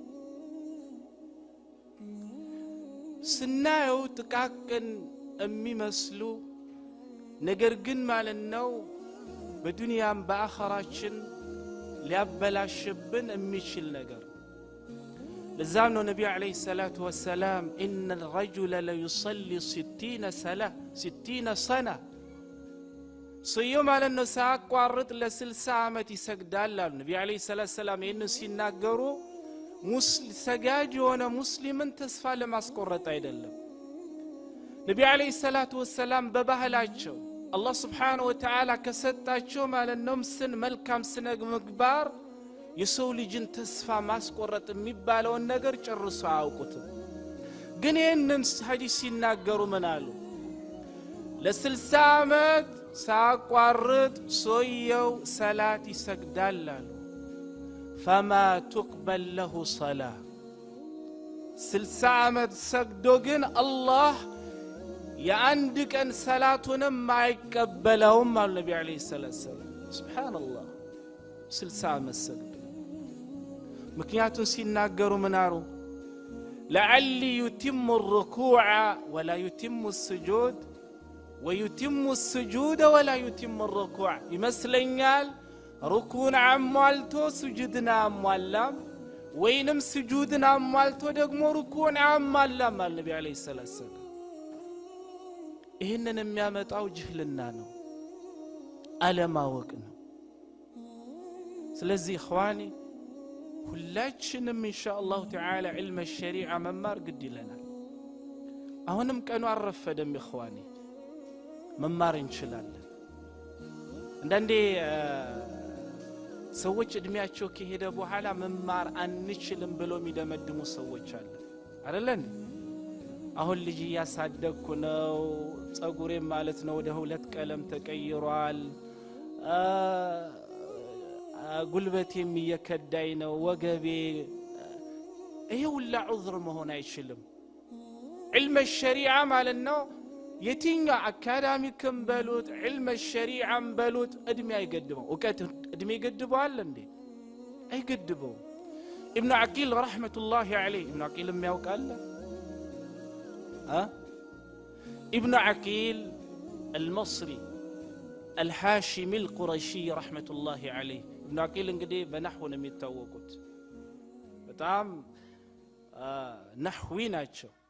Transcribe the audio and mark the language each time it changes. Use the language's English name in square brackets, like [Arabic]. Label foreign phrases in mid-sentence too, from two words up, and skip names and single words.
[Amharic] ስናየው ጥቃቅን የሚመስሉ ነገር ግን ማለት ነው በዱንያም በአኺራችን ሊያበላሽብን የሚችል ነገር ለዛም ነው ነብዩ [Arabic] عليه الصلاة والسلام ان الرجل لا يصلي [Amharic] 60 سنه ሰውየው ማለት ነው ሳያቋርጥ ለ60 ዓመት ይሰግዳል አሉ ነብዩ [Arabic] عليه الصلاة والسلام [Amharic] ይህን ሲናገሩ ሰጋጅ የሆነ ሙስሊምን ተስፋ ለማስቆረጥ አይደለም ነብዩ [Arabic] عليه الصلاة والسلام [Amharic] በባህላቸው አላህ [Arabic] سبحانه وتعالى [Amharic] ከሰጣቸው ማለት ነው መልካም ስነ ምግባር የሰው ልጅን ተስፋ ማስቆረጥ የሚባለው ነገር ጨርሶ አያውቁትም ግን ይህንን ሐዲስ ሲናገሩ ምን አሉ ለ60 ዓመት ሳቋርጥ ሰውየው ሰላት ይሰግዳል አሉ [Arabic] فما تقبل له صلاة [Amharic] 60 ዓመት ሰግዶ ግን አላህ የአንድ ቀን ሰላቱንም አይቀበለውም አሉ ነብዩ [Arabic] عليه السلام سبحان الله [Amharic] 60 ዓመት ሰግዶ ምክንያቱም ሲናገሩ ምን አሉ [Arabic] لعلي يتم الركوع ولا يتم السجود ويتم السجود ولا يتم الركوع [Amharic] ይመስለኛል ሩኩዕን አሟልቶ ስጁድን አሟላም ወይንም ስጁድን አሟልቶ ደግሞ ሩኩዕን አሟላም አለ ነብዩ [Arabic] عليه السلام [Amharic] ይሄንን የሚያመጣው ጅህልና ነው አለማወቅ ነው ስለዚህ اخواني ሁላችንም [Arabic] إن شاء الله تعالى علم الشريعه [Amharic] መማር ግድ ይለናል አሁንም ቀኑ አረፈደም اخواني መማር እንችላለን አንዳንዴ ሰዎች እድሜያቸው ከሄደ በኋላ መማር አንችልም ብለው የሚደመድሙ ሰዎች አሉ አይደለም አሁን ልጅ ያሳደግኩ ነው ጸጉሬ ማለት ነው ወደ ሁለት ቀለም ተቀይሯል ጉልበቴም እየከዳይ ነው ወገቤ ይሄ ሁላ ዑذር መሆን አይችልም [Arabic] علم الشريعه [Amharic] ማለት ነው የትኛው አካዳሚክም በሉት [Arabic] علم الشريعه [Amharic] በሉት እድሜ አይገድበው ወቀት እድሜ ይገድበዋል እንዴ አይገድበው [Arabic] ابن عقيل رحمه الله عليه [Amharic] ابن عقيل የሚያውቃል [Arabic] ابن عقيل المصري الحاشمي القرشي رحمه الله عليه [Amharic] ابن عقيل እንግዲህ በነህው ነው የሚታወቁት በጣም ነህዊ ናቸው